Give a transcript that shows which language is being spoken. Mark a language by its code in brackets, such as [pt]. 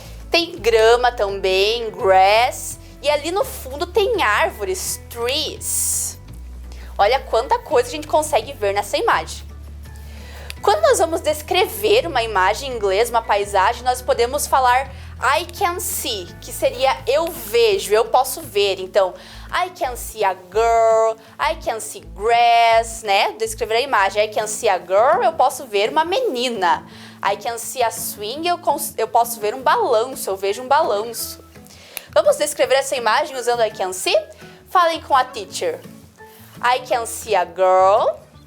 [pt] Tem grama também, grass. E ali no fundo tem árvores, trees. Olha quanta coisa a gente consegue ver nessa imagem. Quando nós vamos descrever uma imagem em inglês, uma paisagem, nós podemos falar [en] I can see, [pt] que seria eu vejo, eu posso ver. [en] Então, I can see a girl, I can see grass, né? [pt] Descrever a imagem. [en] I can see a girl, [pt] eu posso ver uma menina. [en] I can see a swing, [pt] eu posso ver um balanço, eu vejo um balanço. Vamos descrever essa imagem usando [en] I can see? [pt] Falem com a teacher. [en] I can see a girl.